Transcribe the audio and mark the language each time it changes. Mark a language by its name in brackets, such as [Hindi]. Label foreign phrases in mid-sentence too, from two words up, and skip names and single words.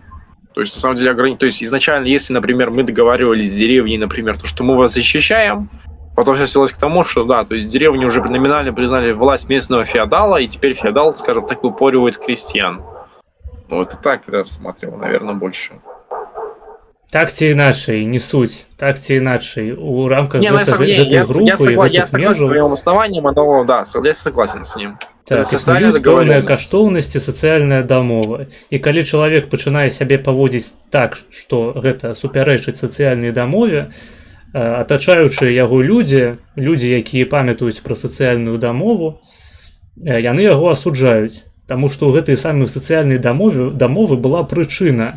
[Russian] То есть, на самом деле, то есть изначально, если, например, мы договаривались с деревней, например, то, что мы вас защищаем, потом все свелось к тому, что, да, то есть деревни уже номинально признали власть местного феодала, и теперь феодал, скажем так, выпоривает крестьян. Ну, это так я рассматривал, наверное, больше. [Belarusian] Так ці іначай, не суть, так ці іначай, у рамках [Russian] Не, на самом деле, [Belarusian] гэтай групы і [Russian] я [Belarusian] гэтых [Russian] согласен с [Belarusian] межаў, [Russian] твоим основанием, оно, да, я согласен с ним. [Belarusian] так, [Russian] социальная [Belarusian] існуюць пэўныя [Russian] договоренность. [Belarusian] каштоўнасці, сацыяльная дамова. І калі чалавек пачынае сябе паводзіць так, што гэта супярэчыць сацыяльнай дамове, атачаючы яго людзі, якія памятаюць пра сацыяльную дамову, яны яго асуджаюць, таму што ў гэтай самай сацыяльнай дамовы была прычына.